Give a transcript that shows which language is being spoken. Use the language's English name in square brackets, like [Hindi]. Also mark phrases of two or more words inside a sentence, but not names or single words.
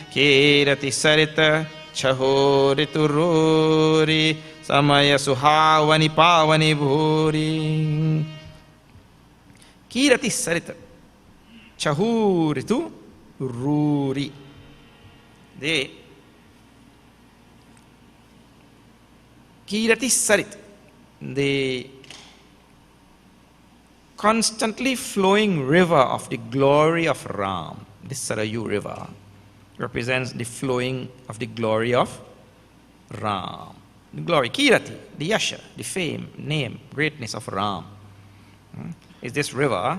[Awadhi] कीरति सरित छहो ऋतु रूरी समय सुहावनि पावनि भूरी कीरति सरित छहू ऋतु रूरी दे कीरति sarit, [English] the constantly flowing river of the glory of Ram. This Sarayu river represents the flowing of the glory of Ram. The glory, Kirati, the yasha, the fame, name, greatness of Ram is this river.